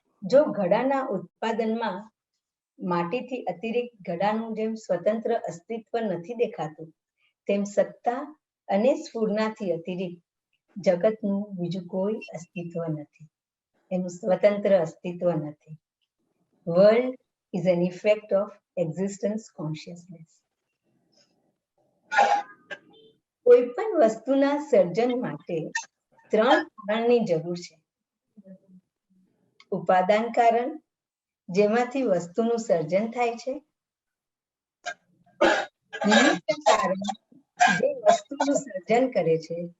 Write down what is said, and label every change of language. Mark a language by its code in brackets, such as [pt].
[gu] જો ઘડાના ઉત્પાદનમાં માટીથી અતિરિક્ત ઘડાનું જેમ સ્વતંત્ર અસ્તિત્વ નથી દેખાતું, તેમ સત્તા અને સ્ફૂર્ણાથી અતિરિક્ત જગતનું બીજું કોઈ અસ્તિત્વ નથી, એનું સ્વતંત્ર અસ્તિત્વ નથી. [en] World is an effect of existence consciousness. [gu] કોઈ પણ વસ્તુના સર્જન માટે 3 કારણની જરૂર છે. ઉપાદાન કારણ, જેમાંથી વસ્તુનું સર્જન થાય છે. નિમિત્ત કારણ, જે વસ્તુનું સર્જન કરે છે.